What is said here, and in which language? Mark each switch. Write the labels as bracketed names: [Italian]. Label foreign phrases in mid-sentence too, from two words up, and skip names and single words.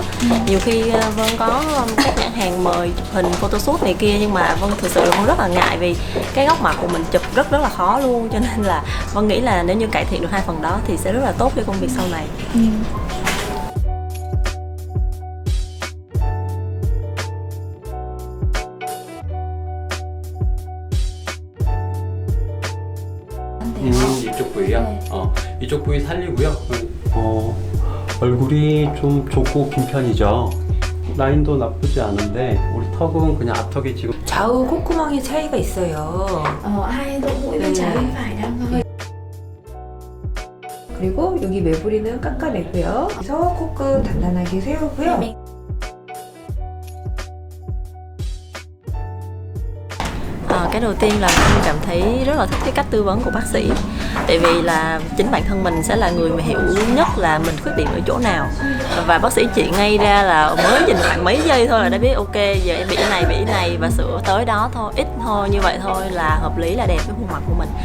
[Vietnamese] Nhiều khi Vân có các nhãn hàng mời chụp hình photoshoot này kia, nhưng mà Vân thực sự là Vân rất là ngại vì cái góc mặt của mình chụp rất là khó luôn, cho nên là Vân nghĩ là nếu như cải thiện được hai phần đó thì sẽ rất là tốt cho công việc sau này. [Korean] 이쪽 부위요? 이쪽 부위 살리고요. 얼굴이 좀 좁고 긴 편이죠. 라인도 나쁘지 않은데 우리 턱은 그냥 앞턱이 지금 좌우 콧구멍의 차이가 있어요. [Vietnamese] hai lỗ mũi bên trái bên phải đang hơi. [Korean] 그리고 여기 매부리는 깎아내고요. 그래서 코끝 단단하게 세우고요. [Vietnamese] Cái đầu tiên là mình cảm thấy rất là thích cái cách tư vấn của bác sĩ, tại vì là chính bản thân mình sẽ là người mà hiểu nhất là mình khuyết điểm ở chỗ nào, và bác sĩ chỉ ngay ra là mới nhìn khoảng mấy giây thôi là đã biết ok giờ em bị cái này và sửa tới đó thôi, ít thôi, như vậy thôi là hợp lý, là đẹp với khuôn mặt của mình.